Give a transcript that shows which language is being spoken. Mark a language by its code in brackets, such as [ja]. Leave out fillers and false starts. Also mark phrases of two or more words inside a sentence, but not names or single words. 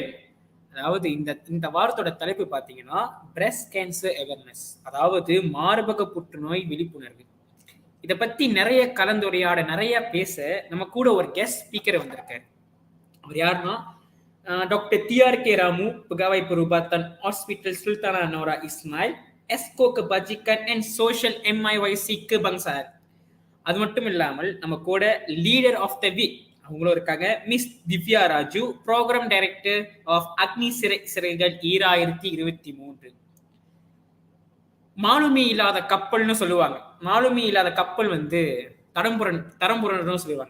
[ta] அதாவது இந்த வாரத்தோட தலைப்பு பார்த்தீங்கன்னா [en] breast cancer awareness, [ta] அதாவது மார்பக புற்றுநோய் விழிப்புணர்வு. இதை பத்தி நிறைய கலந்துரையாட, நிறைய பேச நம்ம கூட ஒரு [en] guest speaker [ta] வந்திருக்காரு. அவர் யாருன்னா டாக்டர் TRK Ramu, [ms] Pegawai Perubatan Hospital Sultanah Nora Ismail, Esko Kebajikan and Social MIYC Kebangsaan. [ta] அது மட்டும் இல்லாமல் நம்ம கூட [en] leader of the week [ta] அவங்களும் இருக்காங்க, மிஸ் திவ்யா ராஜு, [en] program director of [ta] அக்னி சிறைகள் 2023. மாலுமி இல்லாத கப்பல்னு சொல்லுவாங்க. மாலுமி இல்லாத கப்பல் தரம்புரணும் சொல்லுவாங்க.